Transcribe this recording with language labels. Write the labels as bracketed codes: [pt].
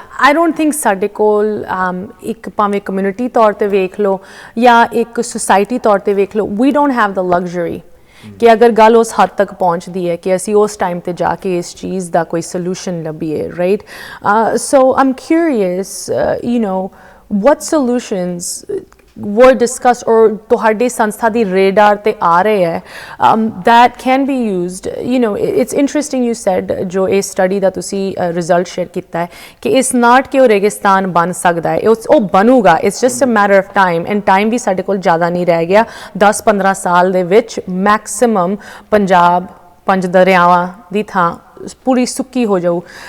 [en] I don't think [pa] ਸਾਡੇ ਕੋਲ ਇੱਕ ਭਾਵੇਂ ਕਮਿਊਨਿਟੀ ਤੌਰ 'ਤੇ ਵੇਖ ਲਓ ਜਾਂ ਇੱਕ ਸੁਸਾਇਟੀ ਤੌਰ 'ਤੇ ਵੇਖ ਲਓ, [en] we don't have the luxury [pa] ਕਿ ਅਗਰ ਗੱਲ ਉਸ ਹੱਦ ਤੱਕ ਪਹੁੰਚਦੀ ਹੈ ਕਿ ਅਸੀਂ ਉਸ ਟਾਈਮ 'ਤੇ ਜਾ ਕੇ ਇਸ ਚੀਜ਼ ਦਾ ਕੋਈ solution ਲੱਭੀਏ, right? [en] so am curious, what solutions were discussed or [pa] ਤੁਹਾਡੇ ਸੰਸਥਾ ਦੀ radar ਤੇ ਆ ਰਹੇ ਹੈ [en] that can be used, you know, it's interesting you said [pa] ਜੋ ਇਹ study ਦਾ ਤੁਸੀਂ result share ਕੀਤਾ ਹੈ ਕਿ it's not ਕਿ ਉਹ ਰੇਗਿਸਤਾਨ ਬਣ ਸਕਦਾ ਹੈ, ਉਹ ਬਣੂਗਾ, [en] it's just a matter of time, [pa] and time ਵੀ ਸਾਡੇ ਕੋਲ ਜ਼ਿਆਦਾ ਨਹੀਂ ਰਹਿ ਗਿਆ। 10-15 ਸਾਲ ਦੇ ਵਿੱਚ maximum ਪੰਜਾਬ 5 ਦਰਿਆਵਾਂ ਦੀ ਥਾਂ ਪੂਰੀ ਸੁੱਕੀ ਹੋ ਜਾਊ।